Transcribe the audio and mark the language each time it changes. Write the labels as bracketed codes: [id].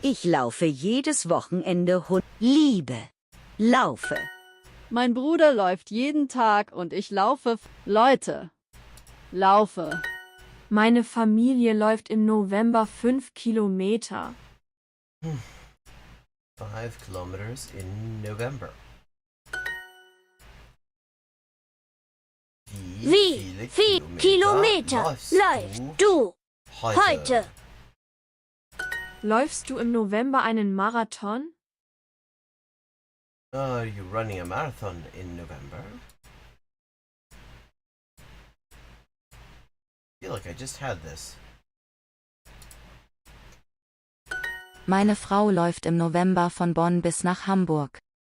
[de] Ich laufe jedes Wochenende Liebe. Laufe. Mein Bruder läuft jeden Tag und ich laufe. Leute. Laufe. Meine Familie läuft im November 5 Kilometer. [en] 5 kilometers in November. [de] Wie viel Kilometer läufst du heute? Läufst du im November einen Marathon? [en] Are you running a marathon in November? I feel like I just had this. [de] Meine Frau läuft im November von Bonn bis nach Hamburg.